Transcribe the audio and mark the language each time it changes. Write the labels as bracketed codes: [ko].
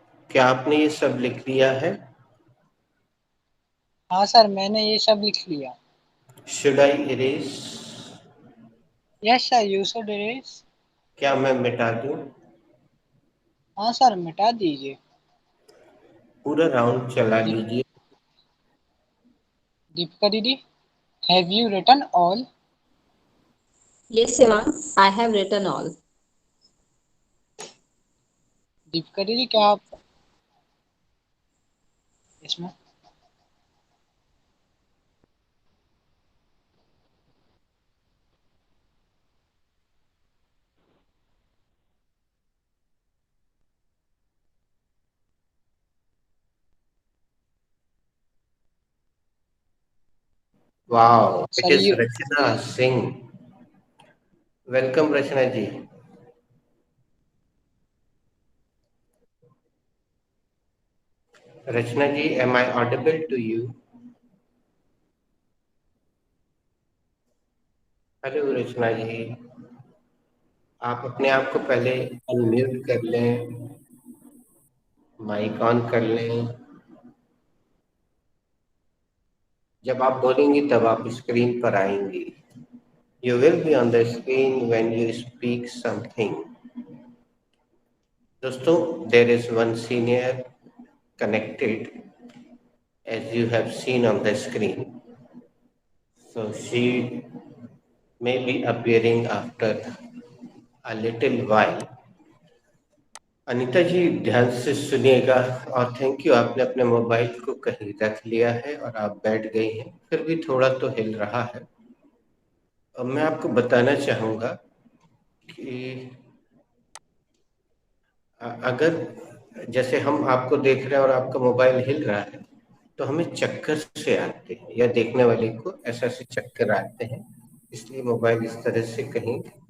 [hi] क्या आपने ये सब लिख लिया है? हाँ सर, मैंने ये सब लिख लिया। [en] Should I erase? Yes, sir, you should erase. [hi] क्या मैं मिटा दूं? हाँ सर, मिटा दीजिए। पूरा राउंड चला दीप, लीजिए। [en] दीपिका दीदी, have you written all? Yes, Shivam, I have written all. [hi] Deepika दीदी, क्या आप इसमें [en] Wow, it Sir, is you Rachna Singh. Welcome, Rachna ji. Rachna ji, am I audible to you? [hi] Hello रचना जी, आप अपने आप को पहले अनम्यूट कर लें, माइक ऑन कर लें। जब आप बोलेंगी तब आप स्क्रीन पर आएंगी। [en] You will be on the screen when you speak something. [hi] दोस्तों, [en] there is one senior connected as you have seen on the screen. So she may be appearing after a little while. [hi] Anita जी ध्यान से सुनिएगा और thank you, आपने अपने mobile को कहीं रख लिया है और आप बैठ गई हैं, फिर भी थोड़ा तो हिल रहा है। अब मैं आपको बताना चाहूँगा कि अगर जैसे हम आपको देख रहे हैं और आपका मोबाइल हिल रहा है तो हमें चक्कर से आते हैं, या देखने वाले को ऐसा से चक्कर आते हैं, इसलिए मोबाइल इस तरह से कहीं।